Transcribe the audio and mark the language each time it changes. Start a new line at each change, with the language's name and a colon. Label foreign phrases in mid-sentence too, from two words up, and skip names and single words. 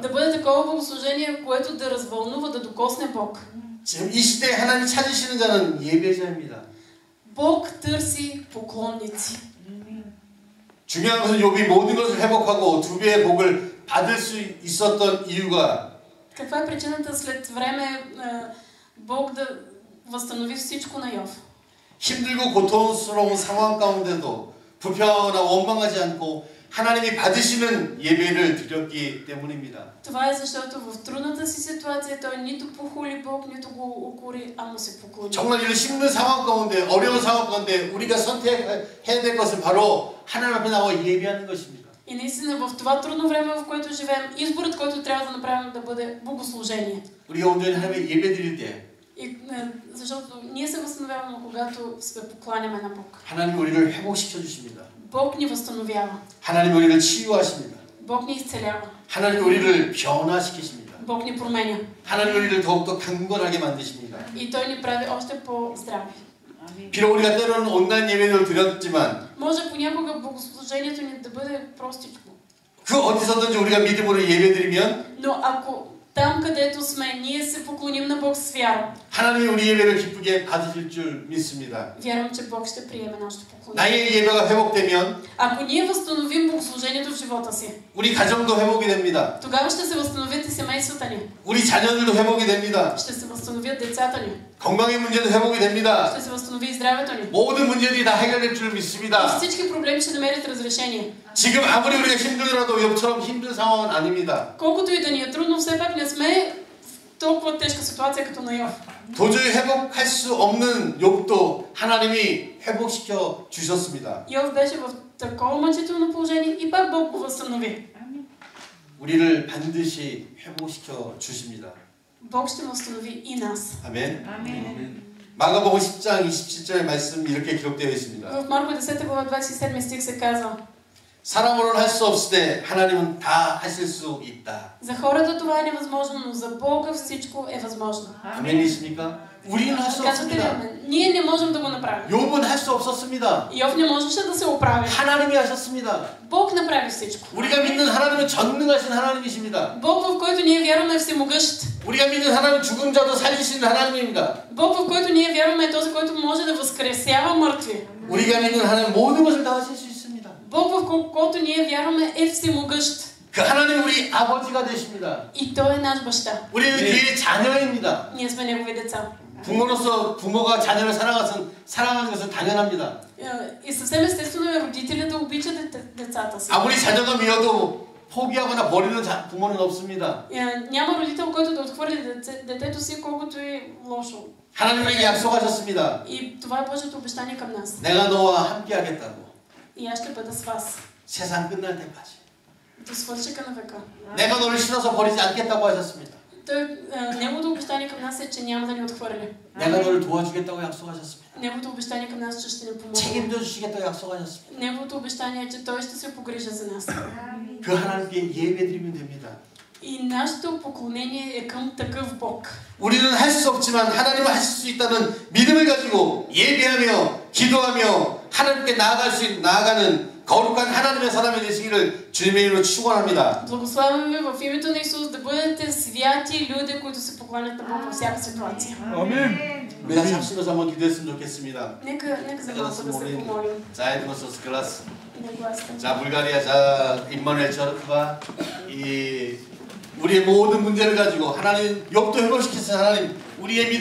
Bulgarian: Да бъде такова богослужение, което да развълнува, да докосне Бог.
Korean: 지금 이 시대에 하나님 찾으시는 자는 예배자입니다.
Bulgarian: Бог търси поклонници.
Korean: 중요한 것은 욥이 모든 것을 회복하고 두 배의 복을 받을 수 있었던 이유가
Bulgarian: Каква е причината след време Бог да възстанови всичко на Йов?
Korean: 힘들고 고통스러운 상황 가운데도 불평하거나 원망하지 않고 하나님이 받으시는 예배를 드렸기 때문입니다.
Bulgarian: Това е защото в трудната си ситуация той нито похули Бог, нито го укори, а му се поклони.
Korean: 정말 이런 힘든 상황 가운데 어려운 상황 가운데 우리가 선택해야 될 것은 바로 하나님 앞에 나와 예배하는 것입니다.
Bulgarian: И наистина в това трудно време, в което живеем, изборът, който трябва да направим, да бъде богослужение.
Korean: 우리가 온전히 하나님의 예배 드릴 때
Bulgarian: Защото ние се възстановяваме, когато се покланяме на Бог.
Korean: 하나님 우리를 회복시켜 주십니다.
Bulgarian: Бог ни възстановява.
Korean: 하나님 우리를 치유하십니다.
Bulgarian: Бог ни изцелява.
Korean: 하나님 우리를 변화시키십니다.
Bulgarian: Бог ни променя.
Korean: 하나님 우리를 더욱더 강건하게 만드십니다.
Bulgarian: И Той ни прави още по-здрави.
Korean: 비록 우리가 때로는 온난 예배를 드렸지만
Bulgarian: Може понякога богослужението ни да бъде простичко.
Korean: 그 어디서든지 우리가 믿음으로 예배드리면
Bulgarian: Но ако там, където сме, ние се поклоним на Бог с вяра.
Korean: 하나님이 우리 예배를 기쁘게 받으실 줄 믿습니다.
Bulgarian: Вярвам, че Бог ще приеме нашето поклонение.
Korean: 나의 예배가 회복되면
Bulgarian: Ако ние възстановим богослужението в живота си,
Korean: 우리 가정도 회복이 됩니다.
Bulgarian: тогава ще се възстановят и семействата ни.
Korean: 우리 자녀들도 회복이 됩니다.
Bulgarian: Ще се възстановят децата ни.
Korean: 건강의 문제도 회복이 됩니다.
Bulgarian: Ще се възстанови и здравето ни.
Korean: 모든 문제들이 다 해결될 줄
Bulgarian: И
Korean: 믿습니다.
Bulgarian: всички проблеми ще намерят разрешение.
Korean: 지금 아무리 우리가 힘들더라도 욥처럼 힘든 상황은 아닙니다.
Bulgarian: Колкото и да ни е трудно, все пак не сме в толкова тежка ситуация като на Йов.
Korean: 도저히 회복할 수 없는 욥도 하나님이 회복시켜 주셨습니다.
Bulgarian: Йов беше в такова мъчително положение и пак Бог го възстанови.
Korean: 우리를 반드시 회복시켜 주십니다.
Bulgarian: Бог ще възстанови и нас.
Korean: 아멘. 아멘. 마가복음 10장 27절 말씀 이렇게 기록되어 있습니다.
Bulgarian: В Марко 10 глава 27 стих се казва:
Korean: 사람으로는 할 수 없을 때 하나님은 다 하실 수 있다.
Bulgarian: За хората това е невъзможно, но за Бога всичко е възможно.
Korean: 아멘이십니까? 우리는 할 수
Bulgarian: Казвате ли
Korean: 없습니다.
Bulgarian: амен? Ние не можем да го направим.
Korean: 욥은 할 수 없었습니다.
Bulgarian: Йов не можеше да се оправи.
Korean: 하나님이 하셨습니다.
Bulgarian: Бог направи всичко.
Korean: 우리가 믿는 하나님은 전능하신 하나님이십니다.
Bulgarian: Бог, в който ние вярваме, е всемогъщ.
Korean: 우리가 믿는 하나님은 죽은 자도 살리시는 하나님입니다.
Bulgarian: Бог, в който ние вярваме, е този, който може да възкресява мъртви.
Korean: 우리가 믿는 하나님은 모든 것을 다 하실 수 있습니다.
Bulgarian: Бог, в който ние вярваме, е всемогъщ.
Korean: 그 하나님 우리 아버지가 되십니다.
Bulgarian: И Той е наш баща.
Korean: 우리는 그의 자녀입니다.
Bulgarian: Ние сме Негови деца.
Korean: 부모로서 부모가 자녀를 사랑하는 것은 당연합니다.
Bulgarian: И съвсем естествено е родителя да обича децата си.
Korean: 아무리 자녀가 미워도 포기하거나 버리는 부모는 없습니다.
Bulgarian: Няма родител, който да отхвърли детето си, колкото и лошо.
Korean: 하나님에게 약속하셨습니다.
Bulgarian: И това е Божието обещание към нас.
Korean: 내가 너와 함께하겠다고.
Bulgarian: И аз ще бъда с вас.
Korean: 세상 끝날 때까지.
Bulgarian: До свършека на века.
Korean: 내가 너를 싫어서 버리지 않겠다고 하셨습니다.
Bulgarian: Неговото обещание към нас е, че няма да ни отхвърли.
Korean: 내가 너를 도와주겠다고 약속하셨습니다.
Bulgarian: Неговото обещание към нас е, че ще ни помогне.
Korean: 책임져 주시겠다고 약속하셨습니다.
Bulgarian: Неговото обещание е, че Той ще се погрижа за нас.
Korean: 그 하나님께 예배드리면 됩니다.
Bulgarian: И нашето поклонение е към такъв Бог.
Korean: 우리는 할 수 없지만 하나님은 하실 수 있다는 믿음을 가지고 예배하며 기도하며 하나님께 나아가는 거룩한 하나님의 사람이 되시기를 주님의 이름으로 축원합니다.
Bulgarian: Благославяме ви в името на Исус да бъдете святи люди, които се покланят на Бог във всяка ситуация.
Korean: 아멘. 우리 다시 합심해서 한번 기도했으면 좋겠습니다.
Bulgarian: Нека за малко да се помолим.
Korean: 자, 에드모스 클라스.
Bulgarian: Да гласим.
Korean: 자, 불가리아, 자, 임마누엘 저르크가 이 우리의 모든 문제를 가지고 하나님 욥도 회복시키신 하나님 우리의 믿음